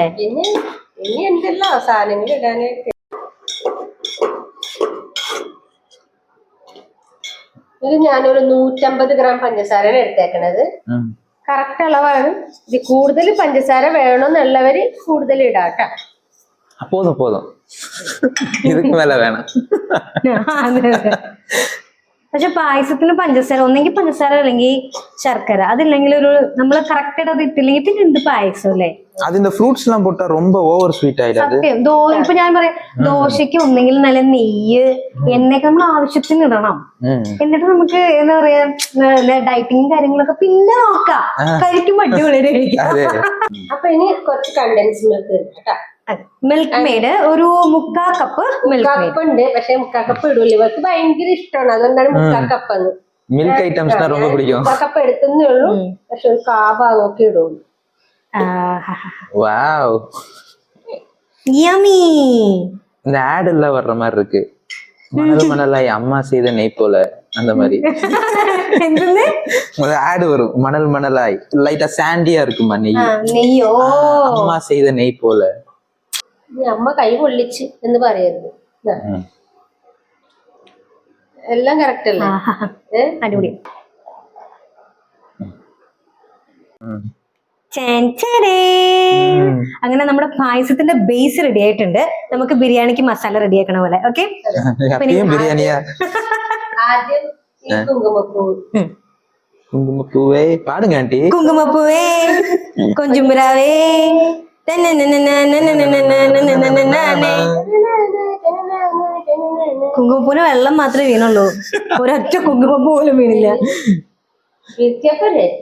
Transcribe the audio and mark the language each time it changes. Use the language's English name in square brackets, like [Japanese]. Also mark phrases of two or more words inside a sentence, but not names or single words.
[Malayalam] പിന്നെ ഇനി എന്തെല്ലാം സാധനങ്ങൾ ഇടാനായിട്ട്. ഇത് ഞാനൊരു 150 ഗ്രാം പഞ്ചസാരയാണ് എടുത്തേക്കണത്. കറക്റ്റ് അളവാണ്. ഇത് കൂടുതൽ പഞ്ചസാര വേണമെന്നുള്ളവര് കൂടുതൽ ഇടാട്ട. [Tamil] போதும் போதும் இதுக்கு மேல வேணாம் [Malayalam] പക്ഷെ പായസത്തിന് പഞ്ചസാര ഒന്നെങ്കിൽ പഞ്ചസാര അല്ലെങ്കിൽ ശർക്കര അതില്ലെങ്കിൽ ഒരു നമ്മള് കറക്റ്റ് ആയിട്ട് അത് ഇട്ടില്ലെങ്കിൽ പിന്നെ എന്ത് പായസം അല്ലേ [Tamil] அது இந்த ஃப்ரூட்ஸ் எல்லாம் போட்டா ரொம்ப ஓவர் ஸ்வீட் ஆயிடாது [Malayalam] സത്യം ഇപ്പൊ ഞാൻ പറയാം ദോശയ്ക്ക് ഒന്നെങ്കിൽ നല്ല നെയ്യ് എണ്ണയൊക്കെ നമ്മൾ ആവശ്യത്തിന് ഇടണം എന്നിട്ട് നമുക്ക് എന്താ പറയാ ഡയറ്റിങ് കാര്യങ്ങളൊക്കെ പിന്നെ നോക്കാം കഴിക്കുമ്പോ അടിപൊളി അപ്പൊ ഇനി കുറച്ച് [English] condensed milk [Malayalam] കേട്ടാ. മിൽക്ക് മെയ്ഡ് ഒരു 3/4 കപ്പ് മിൽക്ക് കപ്പ് ഉണ്ട്, പക്ഷെ 3/4 കപ്പ് ഇടൂല. ഇവർക്ക് ഭയങ്കര ഇഷ്ടമാണ്, അതുകൊണ്ടാണ് 3/4 കപ്പ് എന്ന്. [Tamil] மில்க் ஐட்டம்ஸ் தான் ரொம்ப பிடிக்கும் [Malayalam] 3/4 കപ്പ് എടുത്തേ ഉള്ളൂ, പക്ഷെ ഒരു കാഭാഗമൊക്കെ ഇടുള്ളൂ. [English] wow yummy [Tamil] இந்த ஆடுல வர்ற மாதிரி இருக்கு மணல் மணலாய் அம்மா செய்த நெய் போல அந்த மாதிரி [Malayalam] എന്തെന്ന് [Tamil] ஒரு ஆடு வரும் மணல் மணலாய் லைட்டா சாண்டியா இருக்குமா நெய் [Malayalam] നെയ്യോ [Tamil] அம்மா செய்த நெய் போல [Malayalam] ഇനി അമ്മ കൈ പൊള്ളിച്ച് എന്ന് പറയരുത്. എല്ലാം കറക്റ്റ് അല്ലേ? അടിപൊളി അങ്ങനെ നമ്മുടെ പായസത്തിന്റെ ബേസ് റെഡി ആയിട്ടുണ്ട്. നമുക്ക് ബിരിയാണിക്ക് മസാല റെഡി ആക്കണ പോലെ. ഓക്കെ [Tamil] பிரியாணியா [Malayalam] ആദ്യം ഈ കുങ്കുമപ്പൂ. [Tamil] குங்குமப்பூவே பாடுங்க ஆண்டி [Malayalam] കുങ്കുമപ്പൂവേ കൊഞ്ചുമ്പുരാവേ കുങ്കുമപ്പൂവിന് വെള്ളം മാത്രമേ വീണുള്ളൂ, ഒരൊറ്റ കുങ്കുമപ്പൂ പോലും വീണില്ല. വീഴ്ത്തിയപ്പോലെ